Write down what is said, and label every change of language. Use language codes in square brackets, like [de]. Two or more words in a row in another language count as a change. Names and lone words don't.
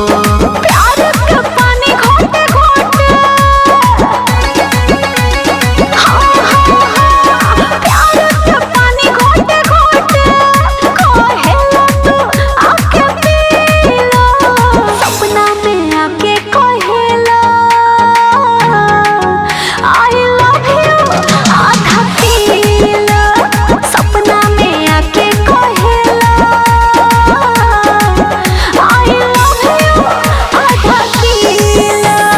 [bho] प्यार के पानी घोटे घोटे, प्यार के पानी घोटे घोटे, कहेला तू आके पी लो। सपना में आके कहेला [en] I love you [bho] आधा किलो। सपना में आके कहेला [en] I love you [bho] आधा किलो।